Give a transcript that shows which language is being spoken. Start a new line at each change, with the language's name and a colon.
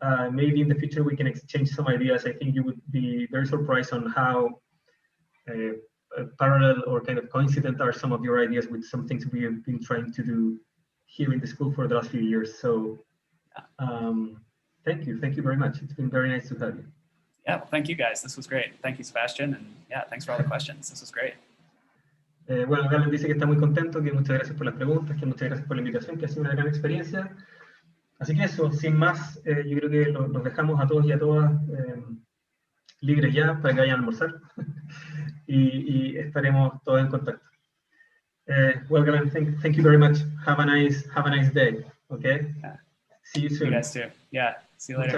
English: Maybe in the future we can exchange some ideas. I think you would be very surprised on how parallel or kind of coincident are some of your ideas with some things we have been trying to do here in the school for the last few years. So thank you very much. It's been very nice to have you. Yeah, well, thank you guys. This was great. Thank you, Sebastian. And yeah, thanks for all the questions. This was great.
Spanish: Bueno, Galen dice que está muy contento, que muchas gracias por las preguntas, que muchas gracias por la invitación, que ha sido una gran experiencia. Así que eso, sin más, yo creo que los dejamos a todos y a todas libres ya para que vayan a almorzar y estaremos todos en contacto.
English: Well, Galen, thank you very much. Have a nice day. Okay. Yeah. See you soon. You guys too. Yeah. See you later.